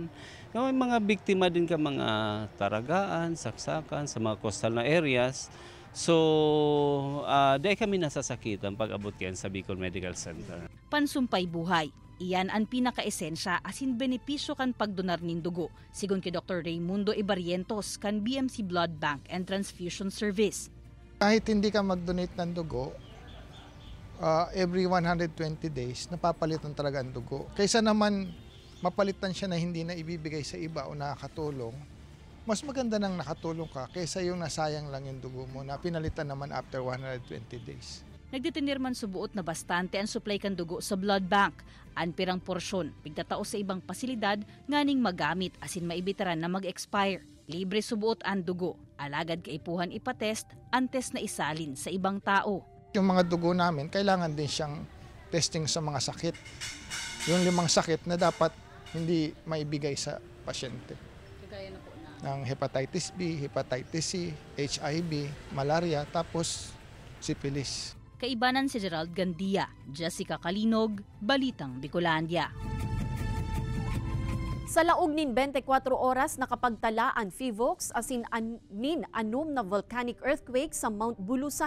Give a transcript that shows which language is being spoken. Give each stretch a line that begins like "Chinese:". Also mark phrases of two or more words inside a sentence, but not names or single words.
Bikol: May mga biktima din ka mga taragaan, saksakan sa mga coastal na areas. So, dahil kami nasasakitan pag-abot yan sa Bicol Medical Center. Pansumpay buhay. Iyan ang pinaka-esensya asin benepisyo kan pagdonar nin dugo. Sigon kay Dr. Raimundo Ibarrientos kan BMC Blood Bank and Transfusion Service.
Filipino: Kahit hindi ka mag-donate ng dugo,
English: every 120 days,
Filipino: napapalitan talaga ang dugo. Kaysa naman mapalitan siya na hindi na ibibigay sa iba o nakakatulong, mas maganda nang nakatulong ka kaysa yung nasayang lang yung dugo mo na pinalitan naman
English: after 120 days.
Bikol: Nagdetenir man subuot na bastante ang supply kan dugo sa
English: blood bank.
Bikol: An pirang porsyon, pigtatao sa ibang pasilidad, nganing magamit asin maibitaran na mag-expire. Libre subuot ang dugo, alagad kaipuhan ipatest, antes na isalin sa ibang tao.
Filipino: Yung mga dugo namin, kailangan din siyang testing sa mga sakit. Yung 5 sakit na dapat hindi maibigay sa pasyente. Kagaya na po na ng hepatitis B, hepatitis C, HIV, malaria, tapos syphilis.
Bikol: Kaibanan si Gerald Gandia, Jessica Kalinog, Balitang Bicolandia. Sa laog nin 24 oras nakapagtala ang FIVOX asin nin anom na
English: volcanic earthquake
Bikol: sa Mount Bulusan.